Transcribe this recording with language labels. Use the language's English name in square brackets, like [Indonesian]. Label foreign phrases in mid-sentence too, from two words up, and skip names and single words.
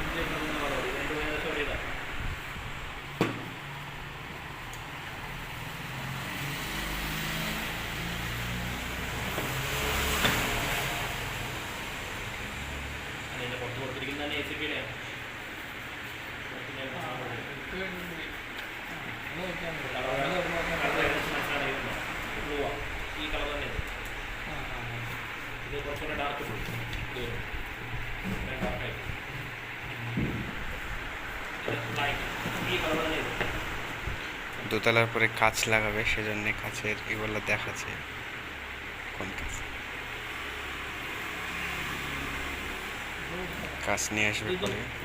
[Malayalam] പുറത്ത് കൊടുത്തിരിക്കുന്ന എ സി പിയുടെ ഈ കളർ തന്നെ ഇത് കുറച്ചുകൂടെ ഡാർക്ക് [Bangla] দোতলার পরে কাঁচ লাগাবে, সেজন্য কাঁচের এগুলো দেখাচ্ছে কোন কাঁচ। কাঁচ নিয়ে আসবে পরে।